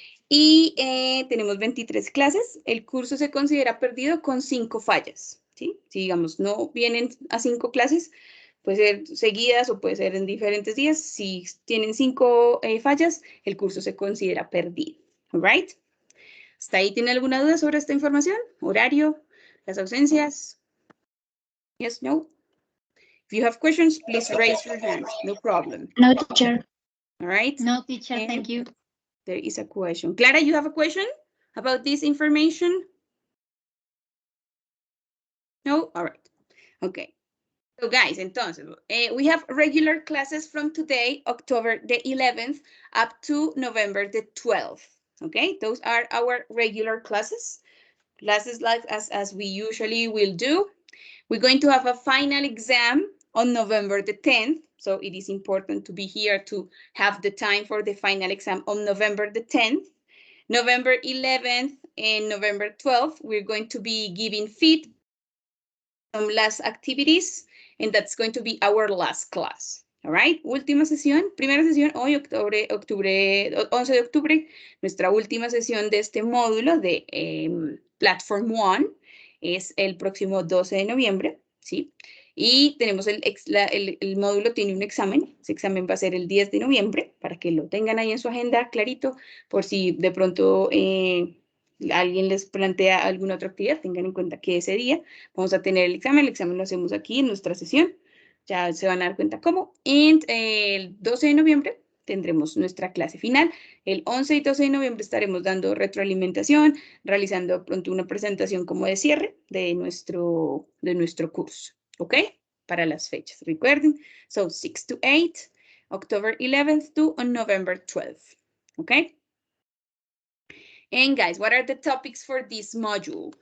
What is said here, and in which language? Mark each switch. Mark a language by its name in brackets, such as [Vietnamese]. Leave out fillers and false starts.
[Spanish] Y tenemos 23 clases. El curso se considera perdido con 5 fallas, ¿sí? Si, digamos, no vienen a 5 clases, puede ser seguidas o puede ser en diferentes días. Si tienen 5 fallas, el curso se considera perdido, [English] all right? [Spanish] ¿Hasta ahí tiene alguna duda sobre esta información? ¿Horario? ¿Las ausencias? [English] Yes, no? If you have questions, please raise your hand. No problem. No, teacher. All right? No, teacher, thank you. There is a question. Clara, you have a question about this information? No? All right. Okay. So guys, [Spanish] entonces, [English] we have regular classes from today, October the 11th, up to November the 12th. Okay, those are our regular classes. Classes like as we usually will do. We're going to have a final exam on November the 10th. So it is important to be here to have the time for the final exam on November the 10th. November 11th and November 12th, we're going to be giving feedback, some last activities, and that's going to be our last class. All right, [Spanish] última sesión, primera sesión hoy, octubre 11 de octubre, nuestra última sesión de este módulo de Platform 1 es el próximo 12 de noviembre, ¿sí? Y tenemos el módulo tiene un examen, ese examen va a ser el 10 de noviembre, para que lo tengan ahí en su agenda clarito, por si de pronto alguien les plantea alguna otra actividad, tengan en cuenta que ese día vamos a tener el examen lo hacemos aquí en nuestra sesión, ya se van a dar cuenta cómo. Y el 12 de noviembre tendremos nuestra clase final. El 11 y 12 de noviembre estaremos dando retroalimentación, realizando pronto una presentación como de cierre de nuestro curso, ¿ok? Para las fechas, recuerden. [English] So 6 to 8, October 11th to on November 12th, ¿ok? And guys, what are the topics for this module?